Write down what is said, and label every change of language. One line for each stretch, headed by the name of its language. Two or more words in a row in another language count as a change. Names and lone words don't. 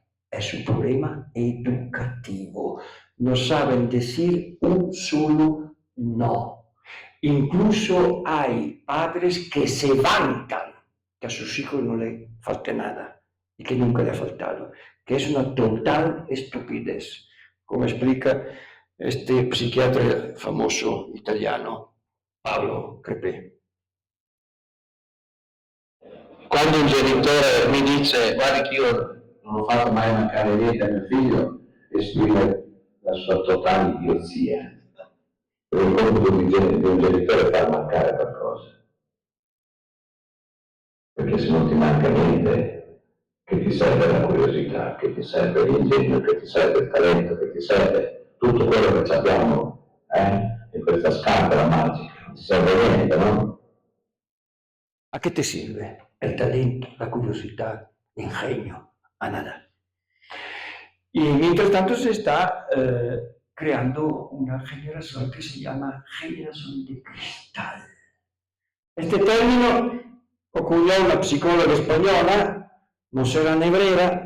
Spanish: Es un problema educativo. No saben decir un solo no. Incluso hay padres que se vantan que a sus hijos no le falte nada y que nunca le ha faltado, que es una total estupidez, como explica este psiquiatra famoso italiano, Paolo Crepè.
Italian: Quando un genitore mi dice guarda che io non ho fatto mai mancare niente a mio figlio, esprime la sua totale idiozia. Per il compito di un genitore è far mancare qualcosa. Perché se non ti manca niente, che ti serve la curiosità, che ti serve l'ingegno, che ti serve il talento, che ti serve tutto quello che abbiamo in questa scatola magica, non ti serve niente, no?
Spanish: ¿A qué te sirve el talento, la curiosidad, el ingenio? A nada. Y mientras tanto se está creando una generación que se llama generación de cristal. Este término ocurrió a una psicóloga española, Montserrat Nebrera.